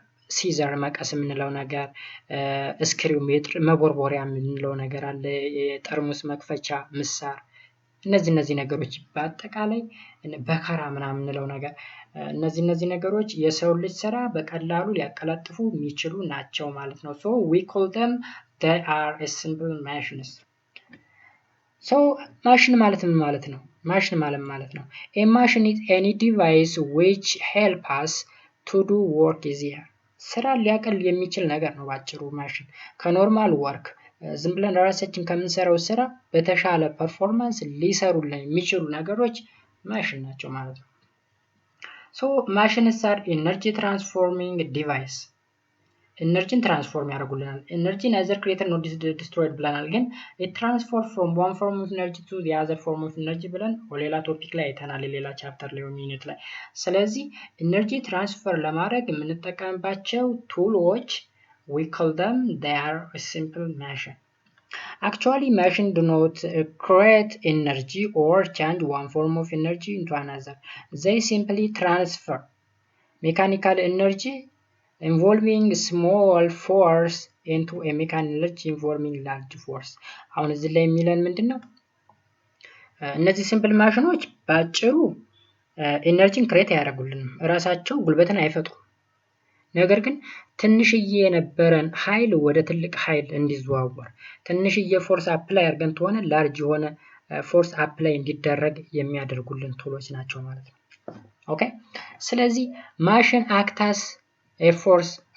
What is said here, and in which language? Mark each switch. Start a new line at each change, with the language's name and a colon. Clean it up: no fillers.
Amharic: ሲዘር መቀስ የምንለው ነገር፣ ስክሪው ሜትር መቦርቦሪያ የምንለው ነገር አለ፣ የጠርሙስ መክፈቻ ምሳር፣ እነዚህ ነገሮች በአጠቃላይ በከራ ምናምን የምንለው ነገር እነዚህ ነገሮች የሰው ልጅ ስራ በቀላሉ ሊያቀላጥፉ የሚችሉ ናቸው ማለት ነው።
English: so we call them they are a simple machines።
Amharic: so ማሽን ማለት ምን ማለት ነው? ማሽን ማለት ነው
English: a machine is any device which help us to do work easier።
Amharic: ስራ ሊያቀል የሚችል ነገር ነው ባጭሩ ማሽን። ከኖርማል ወርክ ዝም ብለን ራሳችን ከምንሰራው ስራ በተሻለ ፐርፎርማንስ ሊሰሩልን የሚችሉ ነገሮች ማሽን ናቸው ማለት ነው።
English: so machines are energy transforming device።
Amharic: ኤነርጂን ትራንስፎርም ያደርጉልናል።
English: ኤነርጂ neither created nor destroyed ብለናል። ግን it transform from one form of energy to the other form of energy
Amharic: ብለን ሌላ ቶፒክ ላይ አይተናል፣ ሌላ ቻፕተር ላይ ወይም ዩኒት ላይ። ስለዚህ ኤነርጂ ትራንስፈር ለማድረግ የምንጠቀምባቸው ቱሎች
English: we call them they are a simple machine። Actually machine do not create energy or change one form of energy into another. They simply transfer mechanical energy involving small force into a mechanical energy involving large force።
Amharic: አሁን እዚህ ላይ የሚለን ምንድነው? እነዚህ ሲምፕል ማሽኖች ባጭሩ ኤነርጂን ክሬት አያደርጉልንም፣ ራሳቸው ጉልበትን አይፈጥሩም። ነገር ግን ትንሽዬ የነበረን ኃይል ወደ ትልቅ ኃይል እንዲዘዋወር ትንሽዬ ፎርስ አፕላይ አድርገን ተሆነ ላርጅ የሆነ ፎርስ አፕላይ እንዲደረግ የሚያደርጉልን ቱሎች ናቸው ማለት ነው። ኦኬ ስለዚህ ማሽን አክታስ
English: a force